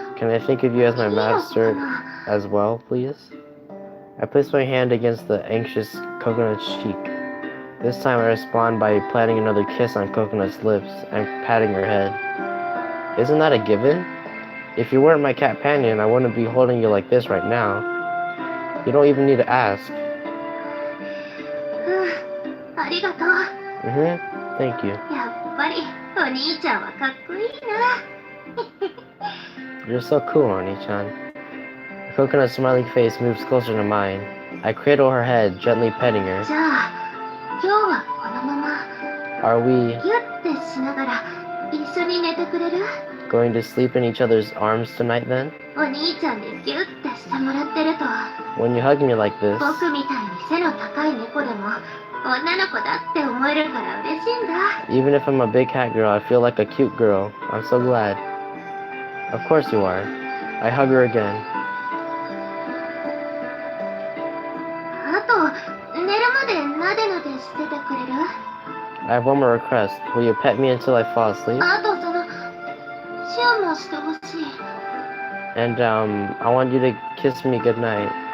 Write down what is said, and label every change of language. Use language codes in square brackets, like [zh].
[en] can I think of you as my [ja] いいのか [en] master [ja] な [en] as well, please? I place my hand against the anxious Coconut's cheek. This time I respond by planting another kiss on Coconut's lips and patting her head. Isn't that a given? If you weren't my companion, I wouldn't be holding you like this right now. You don't even need to ask. [ja] うんありがとう [en] Thank you. [ja] やっぱりお兄ちゃんはかっこいいな [en] You're so cool, Oni-chan. The Coconut's smiling face moves closer to mine. I cradle her head, gently petting her. [ja] じゃあ今日はこのまま [en] Are we [ja] ギュッてしながら一緒に寝てくれる [en] going to sleep in each other's arms tonight then? [ja] お兄ちゃんにギュッてしてもらってると [en] When you hug me like this, [ja] 僕みたいに背の高い猫でも女の子だって思えるから嬉しいんだ [en] even if I'm a big cat girl, I feel like a cute girl. I'm so glad. Of course you are. I hug her again. [ja] あと寝るまでなでなでしててくれる [en] I have one more request. Will you pet me until I fall asleep? [ja] あとそのチューもしてほしい [en] And, I want you to kiss me goodnight.